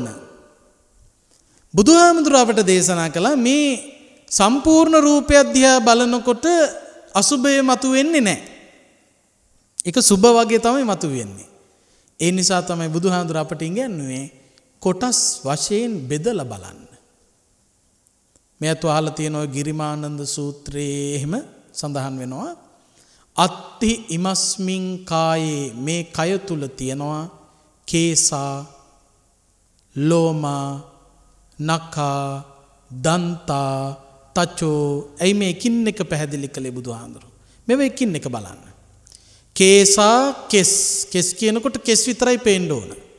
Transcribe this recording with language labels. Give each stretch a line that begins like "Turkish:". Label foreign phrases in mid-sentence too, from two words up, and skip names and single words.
Sinhala: බුදුහාමුදුර අපට දේශනා කළා මේ සම්පූර්ණ රූපය දිහා බලනකොට අසුබය මතුවෙන්නේ නැහැ. ඒක සුබ වගේ තමයි මතුවෙන්නේ. ඒ නිසා තමයි බුදුහාමුදුර අපට ඉගැන්වුවේ කොටස් වශයෙන් බෙදලා බලන්න. මේත් අහලා තියෙනවා ගිරිමානන්ද සූත්‍රයේ එහෙම සඳහන් වෙනවා
Pali: අත්ති ඉමස්මින් කායේ
Sinhala: මේ කය තුල තියෙනවා
Pali: කේසා ලෝමා නඛා දන්තා තචෝ.
Sinhala: ඇයි මේ එකින් එක පැහැදිලි කළේ බුදුහාඳුරු? මේව එකින් එක බලන්න. කේසා කෙස් කියනකොට කෙස් විතරයි පේන්න ඕන.